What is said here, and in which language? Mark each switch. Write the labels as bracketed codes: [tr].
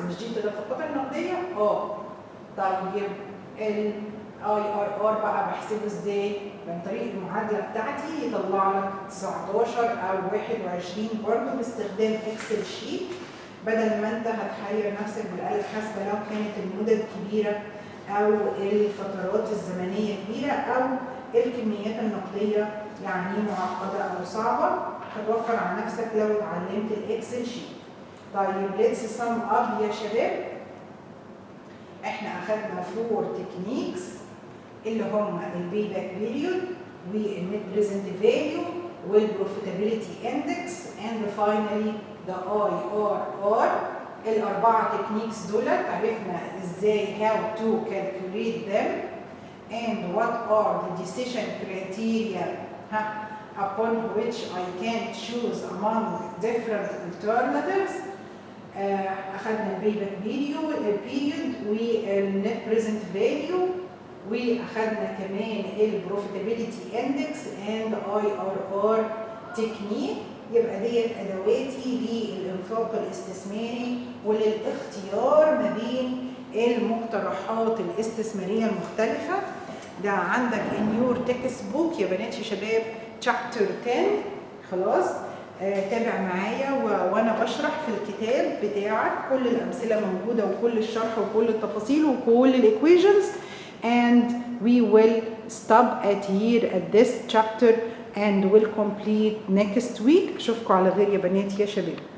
[ar] مش دي التدفقات النقديه؟ طيب الاي ار ار بقى بحسبه ازاي؟ من طريق المعادله بتاعتي يطلع لك 19 او 21 برضه باستخدام اكسل شيت، بدل ما انت هتحير نفسك بالآلة الحاسبة لو كانت المدد كبيرة او الفترات الزمنية كبيرة او الكميات النقدية يعني معقدة او صعبة. هتوفر على نفسك لو اتعلمت الاكسل شيت. طيب [en] let's sum up [ar] يا شباب. احنا اخدنا 4 تكنيكس اللي هم البي باك بيريود والنت بريزنت فاليو والبروفيتابيلتي اندكس اند فاينلي the IRR. الأربعة تكنيكس دول عرفنا ازاي [en] how to calculate them and what are the decision criteria upon which I can choose among different alternatives. [ar] اخذنا البيباك بيريود والنت بريزنت فاليو، واخذنا كمان البروفيتابيلتي اندكس اند IRR تكنيك. يبقى ديت ادواتي للانفاق الاستثماري وللاختيار ما بين المقترحات الاستثماريه المختلفه. ده عندك [en] in your textbook [ar] يا بنات يا شباب [en] chapter 10. [ar] خلاص تابع معايا وانا بشرح في الكتاب بتاعك، كل الامثله موجوده وكل الشرح وكل التفاصيل وكل الايكويشنز. [en] and we will stop at this chapter and will complete next week. [ar] اشوفكم على خير يا بنات يا شباب.